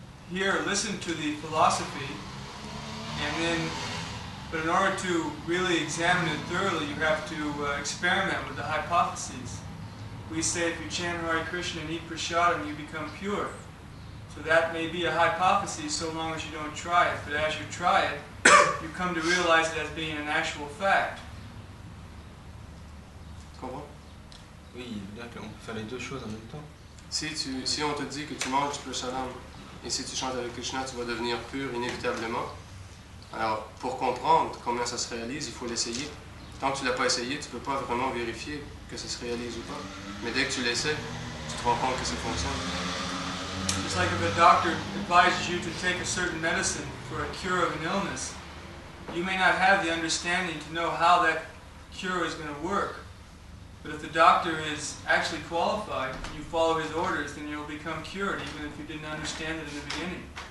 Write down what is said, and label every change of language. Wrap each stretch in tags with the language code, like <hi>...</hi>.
<en>You can listen to the philosophy, and then, but in order to really examine it thoroughly, you have to experiment with the hypotheses. We say if you chant Hare Krishna and eat prasadam, you become pure. So that may be a hypothesis so long as you don't try it. But as you try it, you come to realize it as being an actual fact.</en> <fr>Tu comprends? Oui, on peut faire les deux choses en même temps. Si on te dit que tu manges du prasadam et si tu chantes avec Krishna, tu vas devenir pur inévitablement. Alors, pour comprendre comment ça se réalise, il faut l'essayer. Tant que tu ne l'as pas essayé, tu ne peux pas vraiment vérifier que ça se réalise ou pas. Mais dès que tu l'essaies, tu te rends compte que ça fonctionne.</fr> <en>It's like if a doctor advises you to take a certain medicine for a cure of an illness, you may not have the understanding to know how that cure is going to work. But if the doctor is actually qualified, and you follow his orders, then you'll become cured, even if you didn't understand it in the beginning.</en>